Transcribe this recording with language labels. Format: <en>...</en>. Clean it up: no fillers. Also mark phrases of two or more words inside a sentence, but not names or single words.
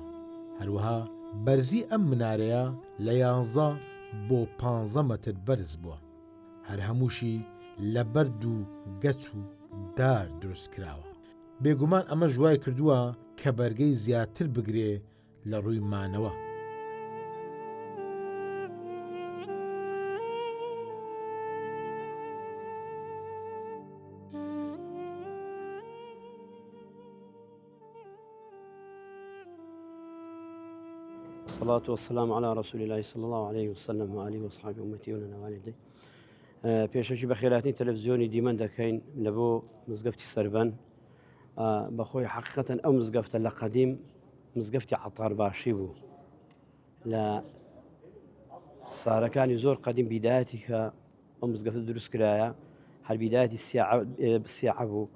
<ckb>هەروەها بەرزی ئەم منارەیە لە 11 بۆ 15 مەتر بەرز بووە. هەر هەمووشی لە بەرد و گەچ و دار دروست کراوە. بێگومان ئەمە ژوای کردووە کە بەرگەی زیاتر بگرێ لە ڕووی مانەوە.</ckb> <ar>الصلاة والسلام على رسول الله صلى الله عليه وسلم وآله وصحبه أمتي ولنا والدي.</ar> <ckb>پێشەکی بە خێراتنی تەلەڤیزیۆنی دیمەن دەکەین لە بۆ مزگەفتی سەربەن. بەخۆی حقیقەتەن ئەو مزگەفتە لە قەدیم مزگەفتی عەتار باشی بوو. لە سارەکانی زۆر قەدیم بیدایەتی کە ئەو مزگەفتە دروست کرایە، هەر بیدایەتی سیاعە بوو.</ckb>